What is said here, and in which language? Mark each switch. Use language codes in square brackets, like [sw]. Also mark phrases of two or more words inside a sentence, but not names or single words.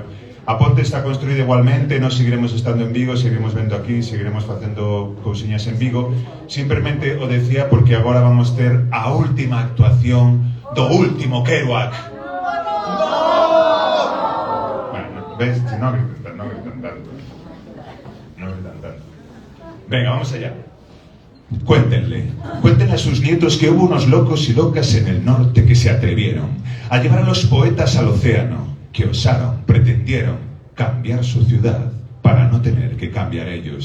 [gl] A ponte está construída igualmente, nos seguiremos estando en Vigo, seguiremos vendo aquí, seguiremos facendo cousiñas en Vigo. Simplemente o decía porque agora vamos ter a última actuación do último Kerouac. [es] Bueno, ves, no gritan tanto. Venga, vamos allá. Cuéntenle a sus nietos que hubo unos locos y locas en el norte que se atrevieron a llevar a los poetas al océano, que osaron, pretendieron cambiar su ciudad para no tener que cambiar ellos.